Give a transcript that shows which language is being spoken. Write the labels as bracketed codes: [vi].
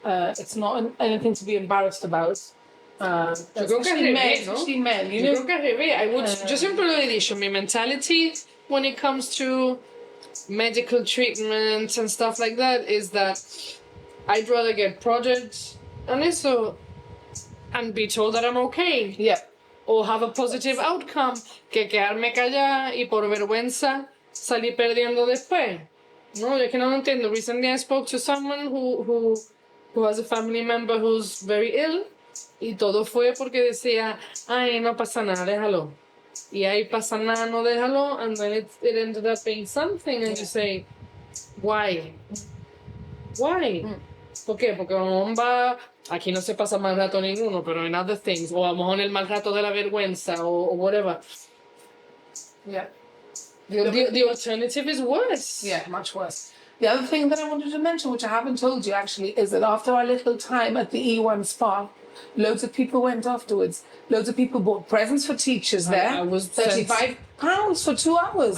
[en] It's not anything to be embarrassed about. Especially men, you know. [es] Yo creo que al revés. [en] Yo siempre lo he dicho, mi mentality when it comes to medical treatment and stuff like that is that I'd rather get projects and [es] eso [en] and be told that I'm okay. Yeah. Or have a positive outcome [es] que quedarme callada y por vergüenza salir perdiendo después. No, yo que no lo entiendo. [en] Recently I spoke to someone who has a family member who's very ill [es] y todo fue porque decía, ay, no pasa nada, déjalo. Y ahí pasa nada, no déjalo, [en] and then it ended up being something, and you say, why? Why? [es] ¿Por qué? Porque a lo mejor va, aquí no se pasa mal rato ninguno, pero en [en] other things, [es] o a lo mejor el mal rato de la vergüenza, o whatever. [en] Yeah. The alternative is worse. Yeah, much worse. The other thing that I wanted to mention, which I haven't told you actually, is that after our little time at the E1 spa, loads of people went afterwards. Loads of people bought presents for teachers there. I was £35 for 2 hours.